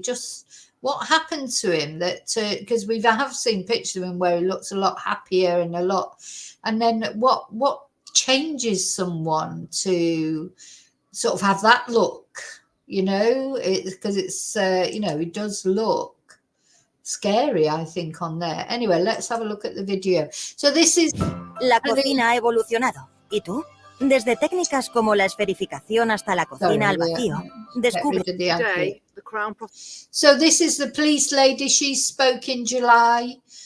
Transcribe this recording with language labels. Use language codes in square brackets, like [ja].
[en] Just what happened to him, that because we have seen pictures of him where he looks a lot happier and a lot, and then what changes someone to sort of have that look, you know, because it's you know, it does look scary, I think, on there. Anyway, let's have a look at the video. So this is [es] la cocina ha evolucionado. ¿Y tú? Desde técnicas como la esferificación hasta la cocina al vacío, descubre. [en] Today, the Crown. So this is the police lady. She spoke in July.